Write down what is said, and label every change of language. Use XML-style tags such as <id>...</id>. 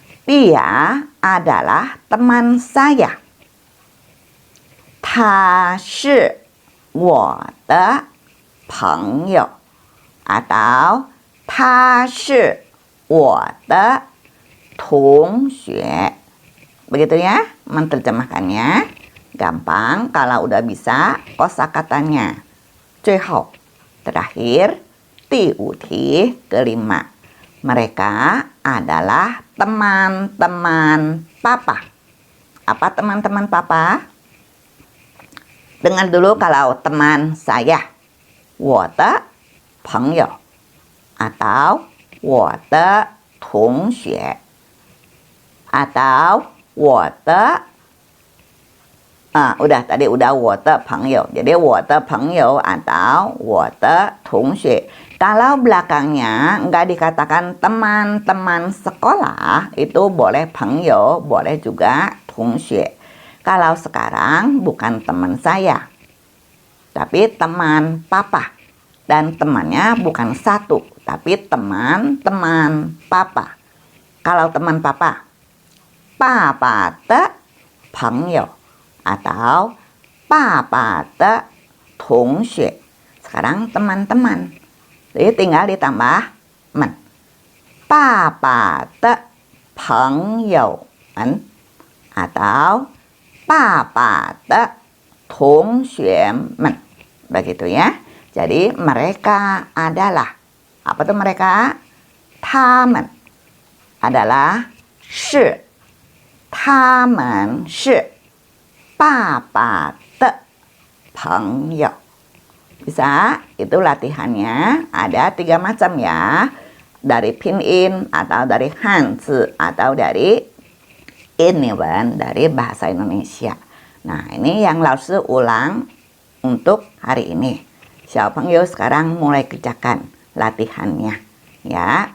<id>Dia adalah teman saya.</id> <zh>他是我的朋友</zh> <id>atau</id> <zh>他是我的同学.</zh> <id>Begitu ya menerjemahkannya. Gampang kalau udah bisa kosakatanya. 最后 terakhir 第五题 kelima. Mereka adalah teman-teman papa. Apa teman-teman papa? Dengar dulu kalau teman saya.</id> <zh>我的朋友 atau 我的同学 atau 我的</zh> <id>tadi udah</id> <zh>我的朋友. Jadi 我的朋友</zh> <id>atau</id> <zh>我的同学.</zh> <id>Kalau belakangnya nggak dikatakan teman-teman sekolah, itu boleh 朋友, boleh juga 同学. Kalau sekarang bukan teman saya, tapi teman papa. Dan temannya bukan satu, tapi teman-teman papa. Kalau teman papa,</id> <zh>papa de 朋友</zh> <id>atau</id> <zh>papa de 同学.</zh> <id>Sekarang teman-teman. Jadi tinggal ditambah men.</id> <zh>Papa de 朋友们</zh> <id>atau</id> <zh>papa de 同学们.</zh> <id>Begitu ya. Jadi mereka adalah, apa tuh mereka?</id> <zh>他们</zh> <id>adalah</id> <zh>是，他们是爸爸的朋友.</zh> <id>Bisa? Itu latihannya. Ada 3 macam ya. Dari pinyin atau dari hanzi atau dari Inwan, dari bahasa Indonesia. Nah, ini yang Lao-Shi ulang untuk hari ini. 小朋友 sekarang mulai kerjakan latihannya ya.</id>